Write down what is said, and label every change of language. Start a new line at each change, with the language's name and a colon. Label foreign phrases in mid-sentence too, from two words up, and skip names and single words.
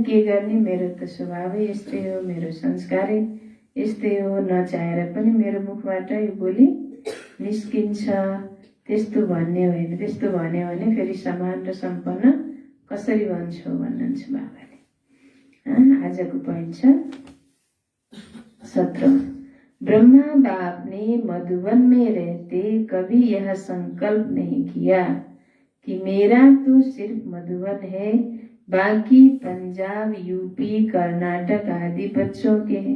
Nepali: के गर्ने, मेरो त स्वभावै यस्तै हो, मेरो संस्कारै यस्तै हो, नचाहेर पनि मेरो मुखबाट यो बोली निस्किन्छ। त्यस्तो भन्ने होइन, त्यस्तो भन्यो भने फेरि समान र सम्पन्न कसरी भन्छौ भन्नुहुन्छ बाबाले। आजको पोइन्ट छ 17।
Hindi: ब्रह्मा बाप ने मधुबन में रहते कभी यह संकल्प नहीं किया कि मेरा तो सिर्फ मधुबन है, बाकी पंजाब यूपी कर्नाटक आदि बच्चों के हैं।